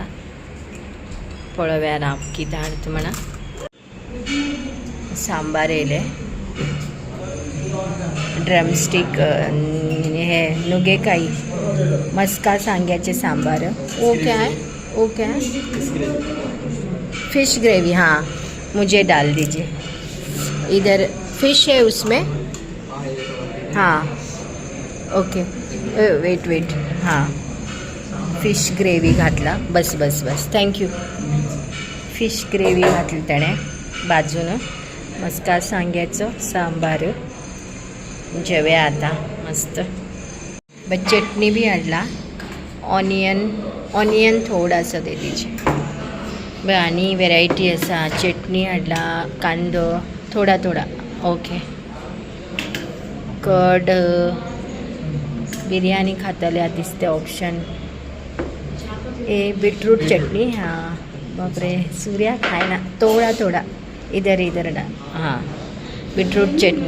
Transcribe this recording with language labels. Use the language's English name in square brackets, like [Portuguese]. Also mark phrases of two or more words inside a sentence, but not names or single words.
[Konkani] पळोव्या ना कितें हाडता म्हणा. सांबार येयले, ड्रमस्टीक, हे नुगेकाई, मस्का सांग्याचे सांबार. [English] OK fish gravy. [Hindi] हाँ, मुझे डाल दीजिए. इधर फिश है उसमें. [English] हाँ OK, wait. [Hindi] हाँ, [English] fish gravy [Konkani] घातला. बस थँक्यू. [Marathi] फिश ग्रेवी घातली त्याने बाजून. [Konkani] मस्का सांग्याचं सांबार. जेवया आता मस्त. चटणी बी हाडला. [Hindi] ऑनियन थोडासा दे दीजिए. [Konkani] आणि व्हेरायटी आसा. चटणी हाडला, कांदो थोडा. ओके, कड बिर्याणी खातल्या दिसते ऑप्शन. बीटरूट चटणी. हाँ बापरे, सूर्या खायना. [Hindi] थोडा इधर ना. हाँ, बीटरूट चटणी.